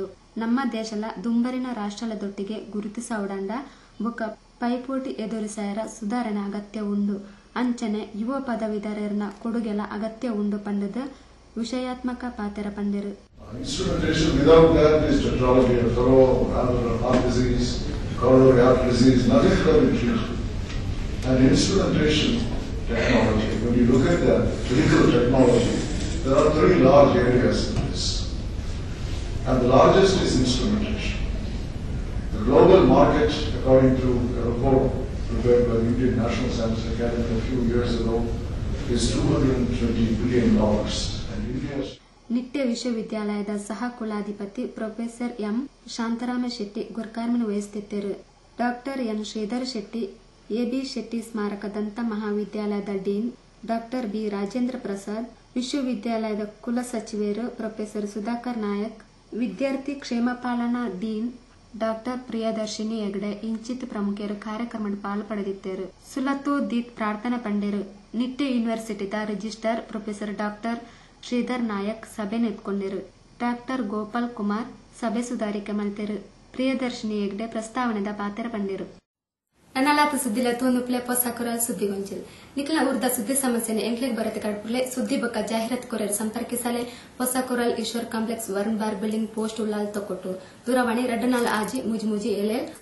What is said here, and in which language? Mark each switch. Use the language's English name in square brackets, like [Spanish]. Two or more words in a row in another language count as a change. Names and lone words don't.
[Tulu] ನಮ್ಮ ದೇಶಲ ದುಂಬರಿನ ರಾಷ್ಟ್ರಲದೊಟ್ಟಿಗೆ ಗುರುತಿಸೌಡಂಡ ಬೊಕ್ಕ ಪೈಪೋಟಿ ಎದುರಿಸಾಯರ ಸುಧಾರಣೆ ಅಗತ್ಯ ಉಂಡು. ಅಂಚನೆ ಯುವ ಪದವೀಧರರ್ನ ಕೊಡುಗೆಲ ಅಗತ್ಯ ಉಂಡು ಪಂಡದ ವಿಷಯಾತ್ಮಕ ಪಾತೆರ ಪಂಡಿರು. [English] Instrumentation without that is tetralogy, heart disease, coronary heart disease, nothing can be treated. and instrumentation technology. When you look at the vehicle technology, there are 3 large areas in this. And the largest is instrumentation. The global market, according to a report prepared by the Indian National Science Academy a few years ago, is $220 billion. And India's [Kannada] ನಿಟ್ಟೆ ವಿಶ್ವವಿದ್ಯಾಲಯದ ಸಹ ಕುಲಾಧಿಪತಿ ಪ್ರೊಫೆಸರ್ ಎಂ ಶಾಂತರಾಮ ಶೆಟ್ಟಿ ಗುರ್ಕಾರ್ಮಿನ ವಹಿಸುತ್ತಿದ್ದರು. ಡಾಕ್ಟರ್ ಎನ್ ಶ್ರೀಧರ್ ಶೆಟ್ಟಿ ಎಬಿ ಶೆಟ್ಟಿ ಸ್ಮಾರಕ ದಂತ ಮಹಾವಿದ್ಯಾಲಯದ ಡೀನ್ ಡಾಕ್ಟರ್ ಬಿ ರಾಜೇಂದ್ರ ಪ್ರಸಾದ್, ವಿಶ್ವವಿದ್ಯಾಲಯದ ಕುಲ ಸಚಿವರು ಪ್ರೊಫೆಸರ್ ಸುಧಾಕರ್ ನಾಯಕ್, ವಿದ್ಯಾರ್ಥಿ ಕ್ಷೇಮ ಪಾಲನಾ ಡೀನ್ ಡಾಕ್ಟರ್ ಪ್ರಿಯದರ್ಶಿನಿ ಹೆಗಡೆ ಇಂಚಿತ್ ಪ್ರಮುಖರು ಕಾರ್ಯಕ್ರಮದ ಪಾಲ್ಪಡೆದಿದ್ದರು. [Tulu] ಸುಲತು ದೀತ್ ಪ್ರಾರ್ಥನಾ ಪಂಡಿರು ನಿಟ್ಟೆ ಯೂನಿವರ್ಸಿಟಿದ ರಿಜಿಸ್ಟ್ರಾರ್ ಪ್ರೊಫೆಸರ್ ಡಾಕ್ಟರ್ ಶ್ರೀಧರ್ ನಾಯಕ್ ಸಭೆ ನೆತ್ಕೊಂಡಿರು. ಡಾಕ್ಟರ್ ಗೋಪಾಲ್ ಕುಮಾರ್ ಸಭೆ ಸುಧಾರಿಕೆ ಮಲ್ತೆರು. ಪ್ರಿಯದರ್ಶಿನಿ ಹೆಗ್ಡೆ ಪ್ರಸ್ತಾವನೆದ ಪಾತ್ರ ಪಂಡಿರು. ನನ್ನಲಾತ ಸುದ್ದಿಲ ತೂನುಪ್ಲೆ ಪೊಸಕುರ ಸುದ್ದಿಗೊಂಜಿಲ್ ನಿಖಲ ಊರ್ದ ಸುದ್ದಿ ಸಮಸ್ಯೆನೆ ಎಂಕ್ಲೆಗ್ ಬರತೆ ಕಡ್ಪುಲೆ ಸುದ್ದಿ ಬೊಕ್ಕ ಜಾಹೀರಾತ್ ಕೊರೆರು ಸಂಪರ್ಕಿಸಲೆ ಪೊಸಕುರಲ್ ಈಶ್ವರ್ ಕಾಂಪ್ಲೆಕ್ಸ್ ವರುಣ್ ಬಾರ್ ಬಿಲ್ಡಿಂಗ್ ಪೋಸ್ಟ್ ಉಳ್ಳಾಲ್ ತೊಕೊಟ್ಟು ದೂರವಾಣಿ 24 ಆಜಿ ಮುಜಿ ಎಲೆ